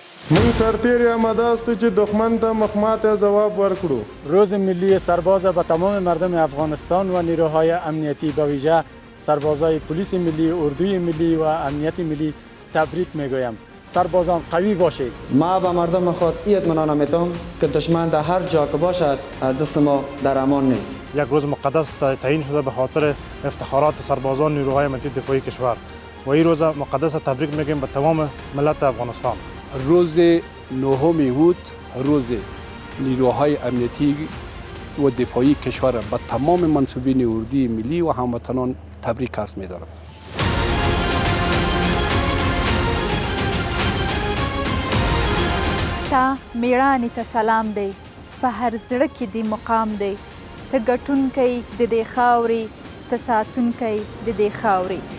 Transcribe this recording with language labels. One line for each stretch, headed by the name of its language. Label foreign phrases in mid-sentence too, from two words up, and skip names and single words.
Pashto: من سرتیر
Persian: آماده است
Pashto: چې دښمن ته مخماته جواب ورکړو.
Persian: روز ملی سرباز به تمام مردم افغانستان و نیروهای امنیتی به ویژه سربازای پلیس ملی، اردوی ملی و امنیت ملی تبریک میگویم. سربازان قوی باشید. ما به مردم خود این اطمینان میدم که دشمن در هر جا که باشد دست ما در امان نیست. یک روز مقدس تعیین شده به خاطر افتخارات سربازان نیروهای امنیتی دفاعی کشور و این روز مقدس تبریک میگیم به تمام ملت افغانستان. روز نهم بود، روز نیروهای امنیتی و دفاعی کشور به تمام منصبین اردوی ملی و هموطنان تبریک عرض می‌دارم.
Pashto: ستا میړانې ته سلام دی، په هر زړه کې دی مقام دی، ته ګټونکی د دې خاورې، ته ساتونکی د دې خاورې.